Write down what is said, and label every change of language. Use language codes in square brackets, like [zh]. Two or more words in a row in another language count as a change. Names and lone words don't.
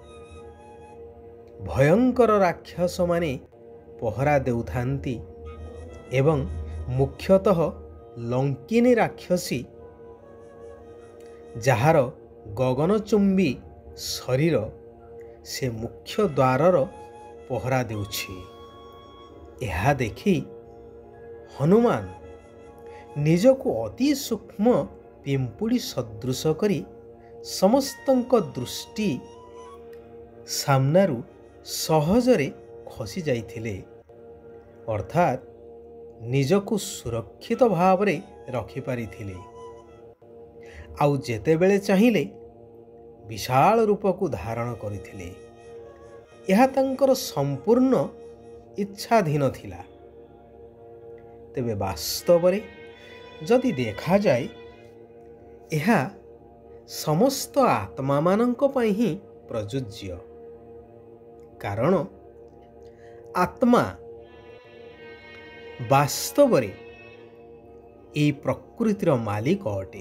[or] ଭୟଙ୍କର ରାକ୍ଷସ ମାନେ ପହରା ଦେଉଥାନ୍ତି ଏବଂ ମୁଖ୍ୟତଃ ଲଙ୍କିନୀ ରାକ୍ଷସୀ ଯାର ଗଗନଚୁମ୍ବୀ ଶରୀର ସେ ମୁଖ୍ୟ ଦ୍ୱାରର ପହରା ଦେଉଛି। ଏହା ଦେଖି ହନୁମାନ ନିଜକୁ ଅତି ସୂକ୍ଷ୍ମ ପିମ୍ପୁଡ଼ି ସଦୃଶ କରି ସମସ୍ତଙ୍କ ଦୃଷ୍ଟି ସାମନାରୁ ସହଜରେ ଖସି ଯାଇଥିଲେ, ଅର୍ଥାତ ନିଜକୁ ସୁରକ୍ଷିତ ଭାବରେ ରଖି ପାରିଥିଲେ। ଆଉ ଯେତେବେଳେ ଚାହିଁଲେ ବିଶାଳ ରୂପ କୁ ଧାରଣ କରିଥିଲେ। ଏହା ତାଙ୍କର ସମ୍ପୂର୍ଣ୍ଣ ଇଚ୍ଛାଧୀନ ଥିଲା। ତେବେ ବାସ୍ତବରେ ଯଦି ଦେଖା ଯାଏ ଏହା ସମସ୍ତ ଆତ୍ମା ମାନଙ୍କ ପାଇଁ ହିଁ ପ୍ରଯୋଜ୍ୟ, କାରଣ ଆତ୍ମା ବାସ୍ତବରେ ଏ ପ୍ରକୃତିର ମାଲିକ ଅଟେ।